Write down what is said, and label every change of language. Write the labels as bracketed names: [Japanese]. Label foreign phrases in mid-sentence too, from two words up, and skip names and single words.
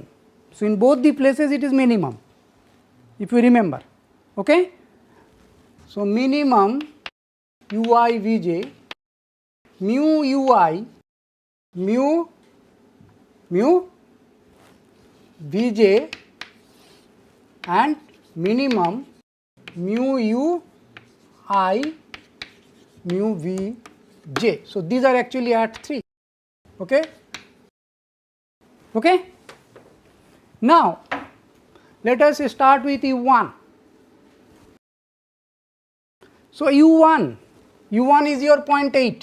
[English] So in both the places it is minimum, if you remember, okay. So minimum ui Vj, mu ui mu Vj and minimum mu u I mu Vj. So these are actually at 3, okay. Okay. Now let us start with u1. So u1 is your 0.8.